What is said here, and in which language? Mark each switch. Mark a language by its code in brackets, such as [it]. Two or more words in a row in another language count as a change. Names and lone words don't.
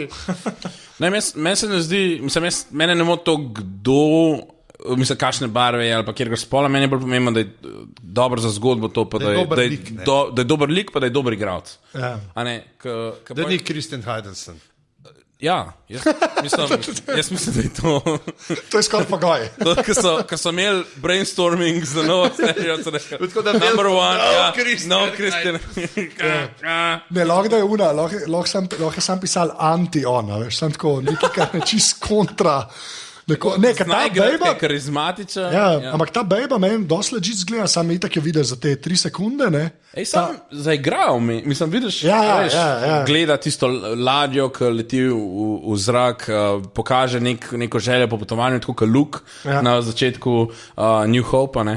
[sl] Ne, meni se ne zdi, mene ne moti to, kdo, mislim, kakšne barve je ali pa kjer ga spola, meni je bolj pomembno, da je dobro za zgodbo to, pa da je dober lik, pa da je dober igralec. Ja. Da ni Christian Heidelson. Ja, jaz mislim, da je to... To je skoraj pogoj. Ko so imeli brainstorming za novo serijo, so rekli, [en] number one, Christian. [sl] Ne, lahko da je una, lahko je sam pisal anti-on, veš, sam tako, nekaj, kar je čist kontra. Ne, ker ta bejba... karizmatiča. Ja, ampak ta bejba meni dosti ležit zgleda, sam itak jo vidiš za te 3 sekunde, ne? Ej, sam zaigral mi, mislim, vidiš, gleda tisto ladjo, ki leti v zrak, pokaže neko željo po potovanju, tako kot Luke na začetku New Hope, ne?